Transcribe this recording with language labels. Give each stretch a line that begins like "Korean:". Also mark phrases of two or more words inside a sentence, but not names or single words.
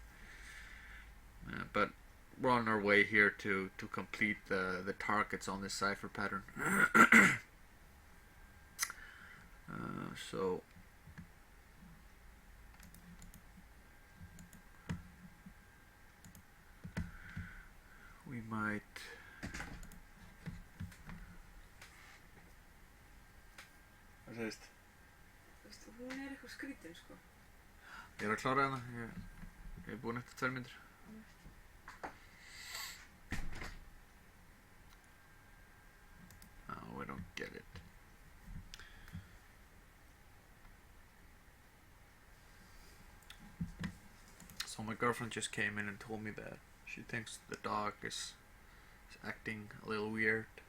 English: But we're on our way here to complete the targets on this cipher pattern. So we might.
Icelandic: Hvað segist? Þú veist, hún eitthvað skrítin sko. Ég að klára hana, ég búinn eftir 2 mínútur.
English: Oh, we don't get it. So my girlfriend just came in and told me that she thinks the dog is acting a little weird.